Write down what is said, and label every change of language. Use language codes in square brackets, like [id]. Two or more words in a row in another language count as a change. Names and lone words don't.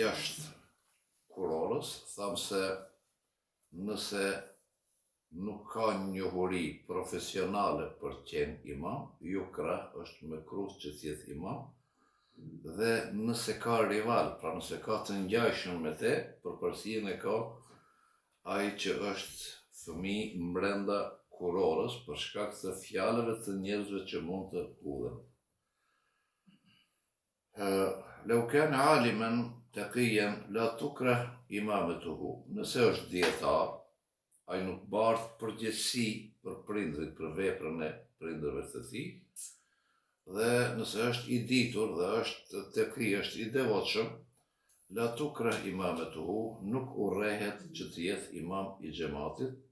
[sq] jashtë kurorës, thamë se nëse nuk ka njohuri profesionale për të qenë imam, yukra është mekruh që t'jetë imam, dhe nëse ka rival, pra nëse ka të ngjajshëm me te, përparësinë e ka ai që është fëmijë brenda kurorës për shkak të fjalëve të njerëzve që mund të hudhen. [ar] لو كان عالما تقيا لا تكره إمامته. [sq] Nëse është dietar, ai nuk bart përgjegjësi për prindrit për veprën e prindërve të tij, dhe nëse është i ditur dhe është taqi, është i devotshëm, [ar] لا تكره إمامته, [sq] nuk urrehet që të jetë imam i xhamatit.